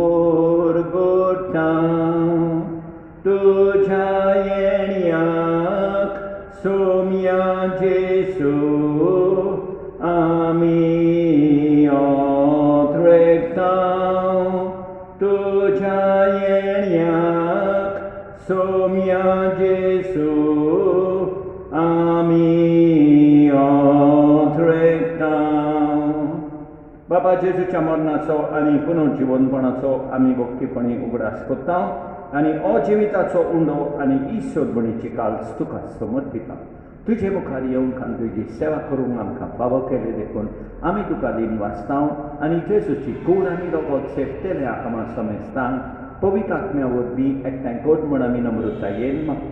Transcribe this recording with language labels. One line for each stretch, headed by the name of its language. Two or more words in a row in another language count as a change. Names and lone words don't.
Konkani: porgotam, tuca yeniak, somia Jesu, ami otrektam, tuca yeniak, somia Jesu, ami otrektam. बाबा जेजूच्या मरणाचो आनी पुनर्जीवनपणाचो आमी भक्तीपणी उगडास करता आनी अजिविताचो उंडो आनी ईश्वरपणीची काळज तुका समर्पिता. तुजे मुखार येवंक आनी तुजी सेवा करूंक आमकां फावो केले देखून आमी तुका दिन वाचता आनी जेजूची कूड आनी रगत सेपतेल्या आमा समेस्तांक पवित्र आत्म्या वरवीं एकठांय कर म्हण आमी नम्रतायेन मागता.